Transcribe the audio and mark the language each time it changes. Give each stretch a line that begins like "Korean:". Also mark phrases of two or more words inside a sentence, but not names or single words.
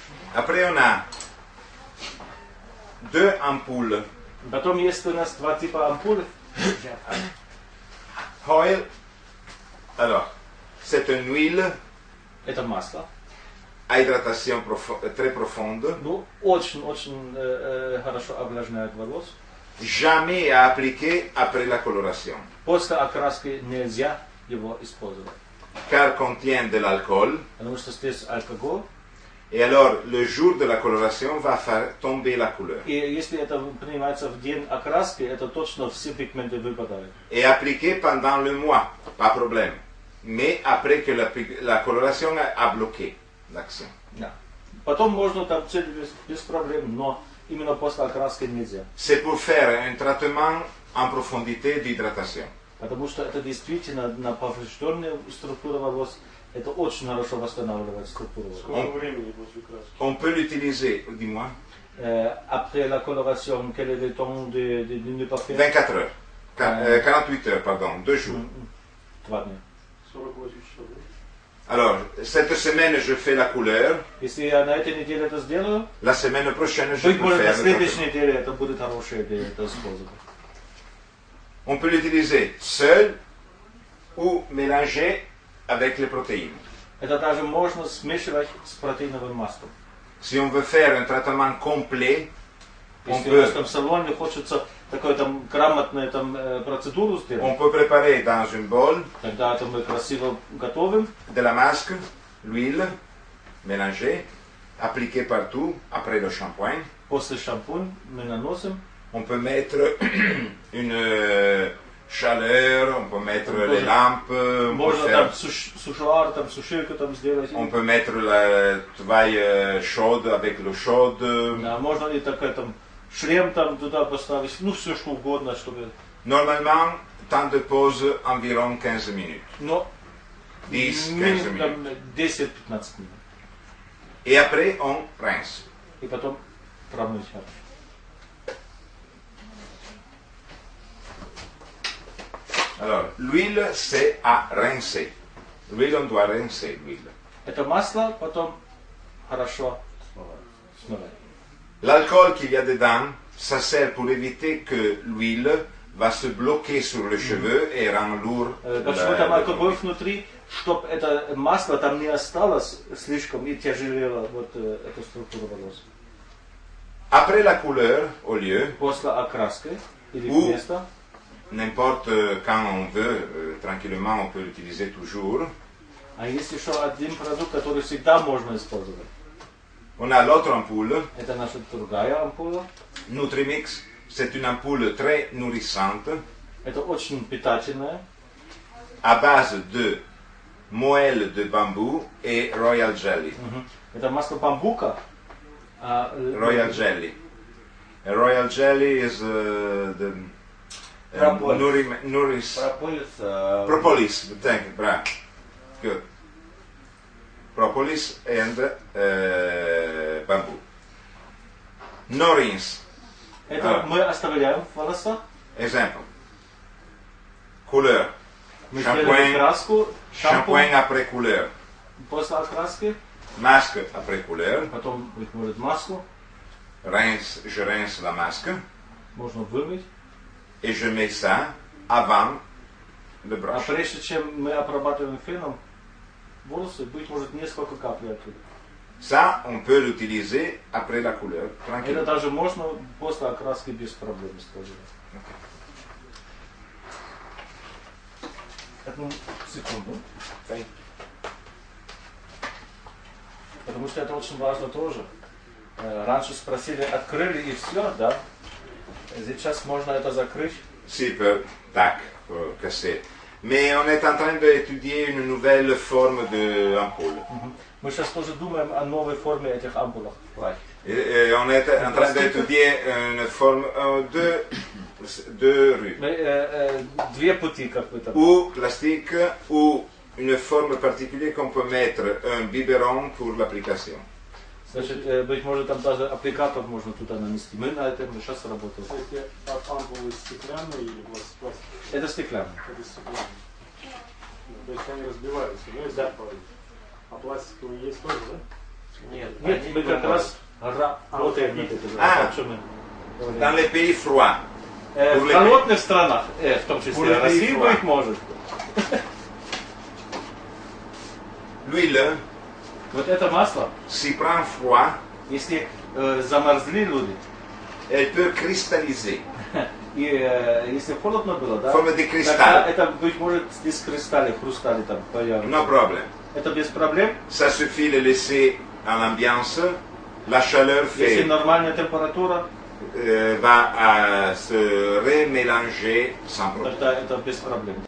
French: Après, on a deux ampoules.
Russian: Потом есть у нас два типа ампуль.
French: Oil. Alors, c'est une huile
Russian: Это масло.
French: à hydratation très profonde.
Russian: Ну, очень-очень хорошо увлажняет волос.
French: Jamais à appliquer après la coloration,
Russian: После окраски нельзя его использовать.
French: car contient de l'alcool.
Russian: Потому что здесь алкоголь.
French: Et alors, le jour de la coloration va faire tomber la couleur.
Russian: И если это принимается в день окраски, это точно все пигменты выпадают.
French: Et appliquer pendant le mois, pas problème. Mais après que la coloration a bloqué l'action.
Russian: Да. Потом можно там цель без проблем, но именно после окраски нельзя.
French: C'est pour faire un traitement en profondité d'hydratation.
Russian: Потому что это действительно на поврежденную структуру волос, это очень хорошо восстанавливает структуру волос. Сколько времени после краски?
French: On peut l'utiliser, dis-moi, Après la coloration, quel est le temps de ne pas faire? 24 heures. 48 heures, pardon, 2 jours.
Russian: 2 дня. 48 часов, да?
French: Alors, cette semaine, je fais la couleur.
Russian: Если я на этой неделе это сделаю,
French: La semaine prochaine, je
Russian: быть
French: peux
Russian: может на
French: faire le
Russian: следующей
French: traitement.
Russian: неделе это будет хорошая идея это использовать.
French: On peut l'utiliser seul ou mélanger avec les protéines.
Russian: Это даже можно смешивать с протеиновым маслом.
French: Si on veut faire un traitement complet, on
Russian: Если у вас
French: peut,
Russian: там в салоне хочется такой там грамотную там процедуру сделать,
French: on peut préparer dans une bol
Russian: тогда это мы красиво готовим.
French: de la masque, l'huile, mélanger, appliquer partout après le shampoing.
Russian: После шампунь мы наносим.
French: On peut mettre une chaleur, on peut mettre On les peut- lampes, on peut,
Russian: Можно
French: faire-
Russian: там сушуар, там сушилку там сделать.
French: on peut mettre la toile chaude avec l'eau chaude.
Russian: Да, можно и такой там шлем там туда поставить, ну все что угодно, чтобы.
French: Normalement, temps de pause environ 15 minutes.
Russian: Но 10-15 минимум
French: minutes.
Russian: там 10-15 минут.
French: Et après, on rince.
Russian: И потом промыть.
French: Alors, l'huile, c'est à rincer. L'huile, on doit rincer l'huile.
Russian: Это масло потом хорошо смывать.
French: L'alcool qu'il y a dedans, ça sert pour éviter que l'huile va se bloquer sur le cheveu et rend lourd.
Russian: Почему там алкоголь внутри, чтобы это масло там не осталось слишком и тяжелело вот эту структуру волос.
French: Après la couleur, au lieu,
Russian: После окраски или
French: Ou-
Russian: вместо,
French: n'importe quand on veut, tranquillement, on peut l'utiliser toujours.
Russian: а есть еще один продукт, который всегда можно использовать.
French: On a l'autre ampoule,
Russian: Это наша другая ампула.
French: Nutrimix. C'est une ampoule très nourrissante
Russian: Это очень питательная.
French: à base de moelle de bambou et
English: royal jelly.
Russian: Это масло бамбука.
English: Royal jelly. A royal jelly is the Propolis. nouris, propolis. Thank you, bravo. Good. Propolis and bamboo. No rinse.
Russian: Это мы оставляем в волосах.
French: Exemple. Couleur.
Russian: Мы Шампунь. сделали краску,
French: Shampoing
Russian: шампунь
French: après couleur.
Russian: после окраски,
French: Masque après couleur.
Russian: потом, быть может, маску.
French: Rince, je rince la masque.
Russian: Можно вымыть.
French: Et je mets ça avant le
Russian: А
French: brush.
Russian: прежде чем мы обрабатываем феном волосы, быть может несколько капель оттуда. Ça, on peut l'utiliser après la couleur, Это tranquillement. даже можно после окраски без проблем использовать. Одну секунду. Thank Потому что это очень важно тоже. Раньше спросили, открыли и все, да? Сейчас можно это закрыть.
French: Si, peut, tac, faut casser. Mais on est en train d'étudier une nouvelle forme d'ampoule.
Russian: Мы сейчас тоже думаем о новой форме этих ампулах.
French: Et on est en train d'étudier une forme de rue.
Russian: Две пути, как вы там.
French: Ou plastique, ou une forme particulière qu'on peut mettre un biberon pour l'application.
Russian: Значит, быть может, там даже аппликатор можно туда нанести. Мы на этом сейчас работаем. Эти ампулы стеклянные или пластиковые? Это стеклянно. Это стеклянные. То есть они разбиваются, да, если Да. попадают? А пластиковые есть тоже, да? Нет, Нет, они мы как думают. раз работаем над этим. А. о чем мы говорим.
French: Dans les pays froids,
Russian: В холодных странах, в том числе
French: Pour
Russian: России,
French: les
Russian: быть может.
French: l'huile,
Russian: Вот это масло,
French: s'il prend froid,
Russian: если замерзли люди,
French: elle peut cristalliser,
Russian: и если холодно было, да,
French: forme de
Russian: тогда
French: cristal.
Russian: это, быть может, из кристалли, хрустали там появятся.
English: No problem.
Russian: Это без проблем.
French: Ça suffit de laisser à l'ambiance. La chaleur
Russian: Если
French: fait,
Russian: нормальная температура,
French: va se remélanger sans problème.
Russian: тогда это без проблем.